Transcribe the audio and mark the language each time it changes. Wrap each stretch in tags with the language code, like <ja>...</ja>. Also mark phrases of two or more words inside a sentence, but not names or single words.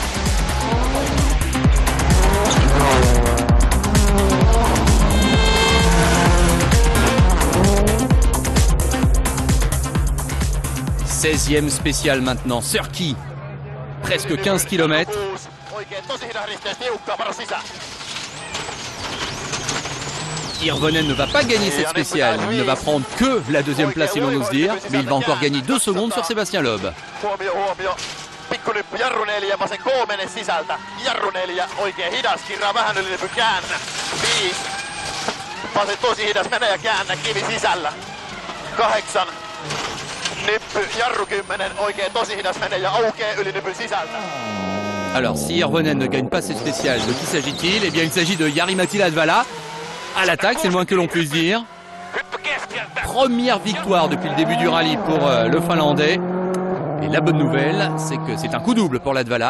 <fr>« 16e spécial maintenant, Surki, presque 15 km. Hirvonen ne va pas gagner cette spéciale, il ne va prendre que la deuxième place si l'on ose dire, mais il va encore gagner 2 secondes sur Sébastien Loeb.</fr> <fi>Pikkulyppy jarruneljä vasen 3 sisältä. Jarruneljä oikein hidas, kirraa vähän yli nypy käännä. 5. Vasen tosi hidas, mene ja käännä, kivi sisällä. 8. Nippy, jarru 10, oikein tosi hidas, mene ja aukee yli nypyn sisältä.</fi> <fr>Alors, si Hirvonen ne gagne pas cette spéciale, de qui s'agit-il? Eh bien, il s'agit de Jari-Matti Latvala. À l'attaque, c'est le moins que l'on puisse dire. Première victoire depuis le début du rallye pour le Finlandais. Et la bonne nouvelle, c'est que c'est un coup double pour Latvala.</fr>